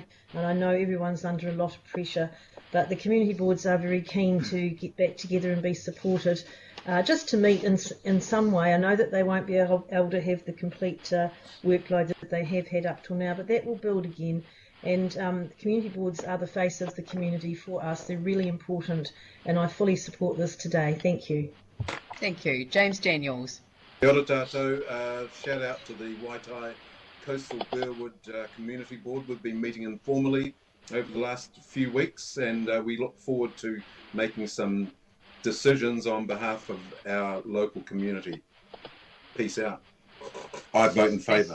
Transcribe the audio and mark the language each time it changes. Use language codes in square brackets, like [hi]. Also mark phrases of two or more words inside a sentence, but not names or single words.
[en] And I know everyone's under a lot of pressure, but the community boards are very keen to get back together and be supported, just to meet in some way. I know that they won't be able to have the complete workload that they have had up till now, but that will build again. And community boards are the face of the community for us. They're really important, and I fully support this today. Thank you. Thank you. James Daniels. [mi] Kia ora tātou. [en] Shout out to the Waitai Coastal Burwood Community Board. We've been meeting informally over the last few weeks, and we look forward to making some decisions on behalf of our local community. Peace out. I vote in favour.